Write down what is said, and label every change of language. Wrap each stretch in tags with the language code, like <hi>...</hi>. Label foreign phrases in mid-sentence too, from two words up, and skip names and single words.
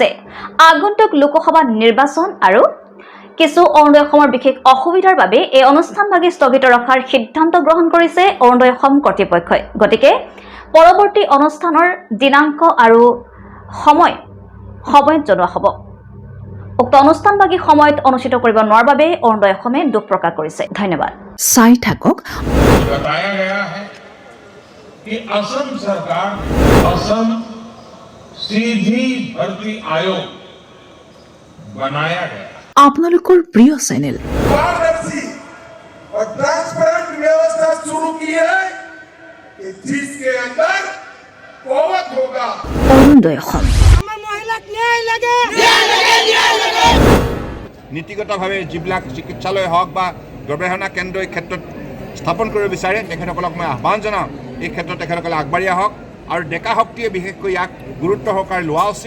<as>আগন্তুক লোকসভা নিৰ্বাচন আৰু কিছু অৰুণোদয় অসমৰ বিশেষ অসুবিধাৰ বাবে এই অনুষ্ঠানভাগি স্থগিত ৰখাৰ সিদ্ধান্ত গ্ৰহণ কৰিছে অৰুণোদয় অসম কৰ্তৃপক্ষই। গতিকে পৰৱৰ্তী অনুষ্ঠানৰ দিনাংক আৰু সময়ত জনোৱা হ'ব। উক্ত অনুষ্ঠানভাগি সময়ত অনুষ্ঠিত কৰিব নোৱাৰাৰ বাবে অৰুণোদয় অসমে দুখ প্ৰকাশ কৰিছে। ধন্যবাদ। চাই থাকক।</as> <hi>बताया गया है कि असम सरकार असम सीधी भर्ती आयोग बनाया गया।</hi> <as>আপোনালোকৰ প্ৰিয় চেনেল</as> <hi>पारदर्शी और ट्रांसपेरेंट व्यवस्था शुरू की है कि जिसके अंदर कोवत होगा।</hi> <as>অৰুণোদয় অসম নীতিগতভাৱে যিবিলাক চিকিৎসালয় হওক বা গৱেষণা কেন্দ্ৰ এই ক্ষেত্ৰত স্থাপন কৰিব বিচাৰে তেখেতসকলক মই আহ্বান জনাওঁ, এই ক্ষেত্ৰত তেখেতসকলে আগবাঢ়ি আহক আৰু ডেকা শক্তিয়ে বিশেষকৈ ইয়াক গুৰুত্ব সহকাৰে লোৱা উচিত।</as>